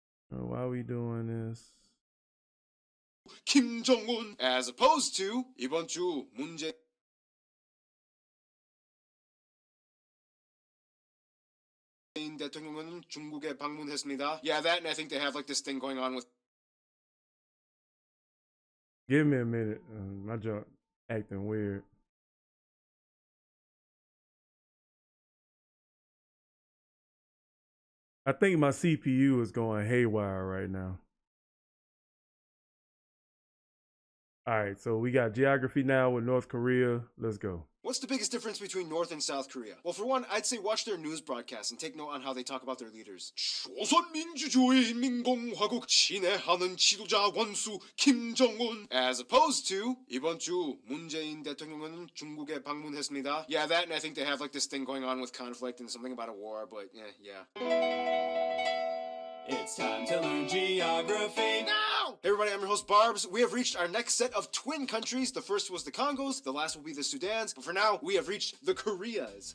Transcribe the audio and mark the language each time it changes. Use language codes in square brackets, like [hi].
[en] Why we doing this? [ko] 김정은. [en] As opposed to [ko] 이번 주 문재 대통령은 중국에 방문했습니다. [en] Yeah, that, and I think they have like this thing going on with. Give me a minute. My junk acting weird. I think my CPU is going haywire right now. All right, so we got geography now with North Korea. Let's go. What's the biggest difference between North and South Korea? Well, for one, I'd say watch their news broadcasts and take note on how they talk about their leaders. [ko] 조선민주주의인민공화국 친애하는 지도자 원수 김정은. [en] As opposed to [ko] 이번 주 문재인 대통령은 중국에 방문했습니다. [en] Yeah, that, and I think they have like this thing going on with conflict and something about a war, but yeah. It's time to learn geography now! Hey everybody, I'm your host Barbs. We have reached our next set of twin countries. The first was the Congos, the last will be the Sudans, but for now, we have reached the Koreas.